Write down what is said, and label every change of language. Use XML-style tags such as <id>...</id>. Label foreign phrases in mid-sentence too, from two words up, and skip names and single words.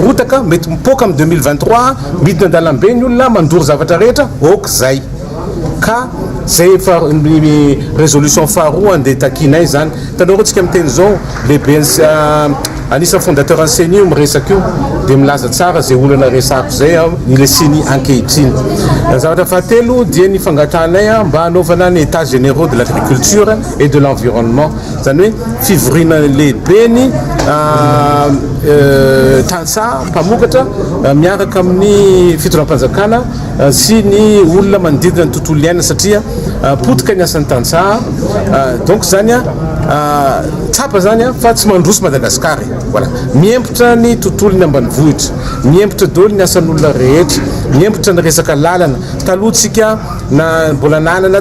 <mg>rotaka mety mipoka amin'ny 2023 midina andalambe ny olona mandory zavatra rehetra ok zay ka zay efa ny résolution faharoa andeha takinay zany tanao tsika miteny zao lehibe anisany fondateur ny CENI miresaka io dia milaza tsara zay olana resako zay le CENI ankehitriny zavatra fahatelo dia ny fangatanay mba hanaovana ny</mg> <fr>états généraux de l'agriculture et de l'environnement</fr> <mg>zany hoe fivorina lehibe ny tantsaha mpamokatra miaraka amin'ny fitondram-panjakana sy ny olona manodidina ny tontolo iainana satria potika ny asan'ny tantsaha donc zany tsapa zany fa tsy mandroso Madagasikara voilà miempotra ny tontolony ambanivohitra miempotra daholo ny asan'olona rehetra miempotra ny resaka lalana taloha tsika na mbola nanana</mg>